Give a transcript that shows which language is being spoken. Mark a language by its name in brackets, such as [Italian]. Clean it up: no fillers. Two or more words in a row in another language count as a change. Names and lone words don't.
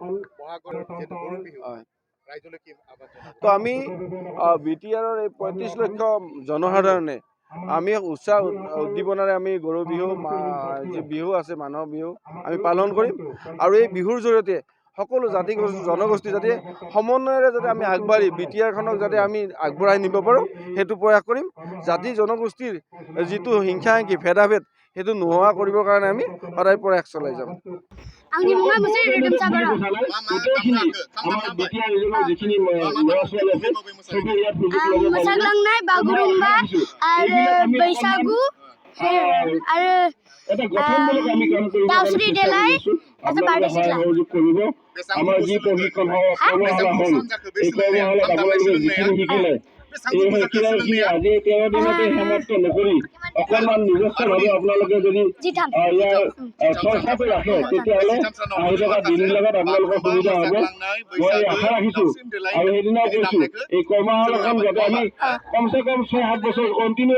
[Assamese] তো আমি BTR-ৰ এই 35 লক্ষ জনসাধাৰণে আমি উৎসাহ উদ্দীপনাৰে আমি গৰু বিহু, যি বিহু আছে মানুহৰ বিহু আমি পালন কৰিম, আৰু এই বিহুৰ জৰিয়তে সকলো জাতি জনগোষ্ঠী যাতে সমন্বয়েৰে যাতে আমি আগবাঢ়ি বিটিআৰখনক যাতে আমি আগবঢ়াই নিব পাৰোঁ সেইটো প্ৰয়াস কৰিম জাতি জনগোষ্ঠীৰ যিটো হিংসা-হিংসি ভেদাভেদ সেইটো নোহোৱা কৰিবৰ কাৰণে আমি সদায় প্ৰয়াস চলাই যাম [Bodo] आंनि मुङा मोनसे रोदोम सागर मोसाग्लांनाय बागुरुम्बा आरो बैसागु आरो दावस्रि देलाय आरो बारदै सिख्ला [Assamese] আমাৰ যি প্ৰশিক্ষণ কৰ্মশালা হ'ল এই কৰ্মশালাত আপোনালোকে যিখিনি শিকিলে এই শিক্ষাখিনি আজি 13 দিনতে সমাপ্ত নকৰি অকণমান নিজস্বভাৱে আপোনালোকে যদি ইয়াৰ চৰ্চাটো ৰাখে তেতিয়াহ'লে আহি থকা দিনবিলাকত আপোনালোকৰ সুবিধা হ'ব মই আশা ৰাখিছোঁ আৰু সেইদিনাও কৈছোঁ এই কৰ্মশালাখন যাতে আমি কমচে কম 6-7 বছৰ কণ্টিনিউ